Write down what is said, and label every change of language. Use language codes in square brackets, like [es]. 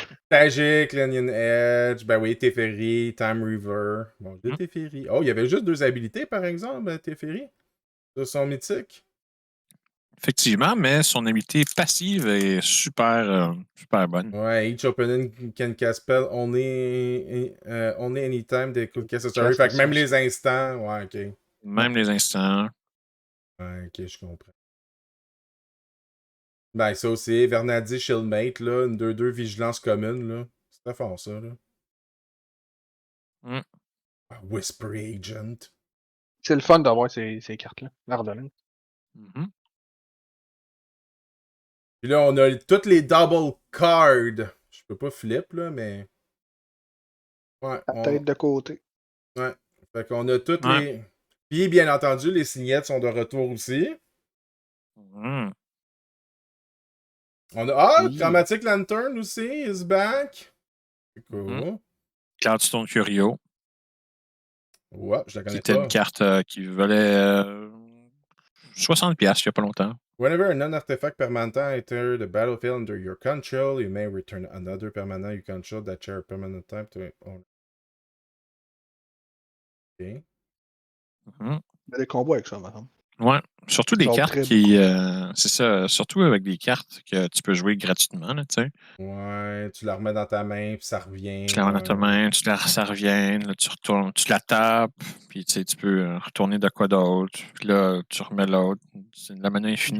[fr] Tragic, Lennon Edge. Ben oui, Teferi, Time River. Bon, deux Teferi. Oh, il y avait juste 2 habilités, par exemple, Teferi. De son mythique. Effectivement, mais son habilité passive est super bonne. [en] Ouais, each opponent can cast spell only anytime they could cast a story. [fr] Fait que même les instants, ouais, ok. Même les instants. Ouais, ok, je comprends. Ben, ça aussi, Vernadi Shieldmate, là, une 2-2 vigilance commune, là. C'est très fort, ça, là. Whisper Agent. C'est le fun d'avoir ces cartes-là. L'Ardolin. Puis là, on a toutes les double cards. Je peux pas flip, là, mais... Ouais, La tête de côté. Ouais. Fait qu'on a toutes les... Puis, bien entendu, les signettes sont de retour aussi. On a... [en] Chromatic Lantern aussi, is back. [fr] C'est cool. Cloudstone Curio. Ouais, je la connais pas. Qui était une carte qui valait 60$ il y a pas longtemps. [en] Whenever a non-artifact permanent enter the battlefield under your control, you may return another permanent you control that share a permanent type to owner. Ok. [fr] Il y a des combos avec ça, madame. Ouais, surtout des cartes qui... c'est ça, surtout avec des cartes que tu peux jouer gratuitement, là, tu sais. Ouais, tu la remets dans ta main, puis ça revient. Tu la remets dans ta main, ça revient, là, tu retournes, tu la tapes, puis tu sais, tu peux retourner de quoi d'autre, puis là, tu remets l'autre. C'est de la manière infinie.